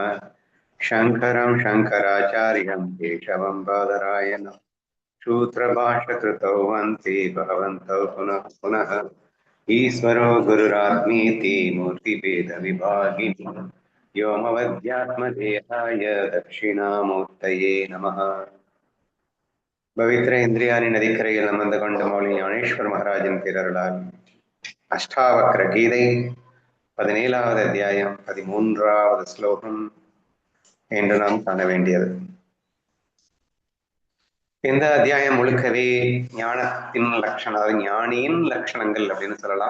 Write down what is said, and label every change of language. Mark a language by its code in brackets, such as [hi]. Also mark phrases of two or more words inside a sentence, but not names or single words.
[sa] शङ्करं शङ्कराचार्यं केशवं बादरायणं सूत्रभाष्यकृतौ वन्ते भगवन्तौ पुनः पुनः। ईश्वरो गुरुरात्मीति मूर्तिभेदविभागिनि व्योमवद्यात्मदेहाय दक्षिणामूर्तये नमः। [ta] பவித்ர இந்திரியாணி நதிக்கரையில் அமர்ந்து கொண்ட மௌலி ஞானேஸ்வர் மகாராஜின் பேரருளால் அஷ்டாவக்ர கீதை 17வது அத்தியாயம் 13வது ஸ்லோகம் என்று நாம் காண வேண்டியது. இந்த அத்தியாயம் முழுக்கவே ஞானத்தின் லட்சணம், அதாவது ஞானியின் லட்சணங்கள் அப்படின்னு சொல்லலாம்.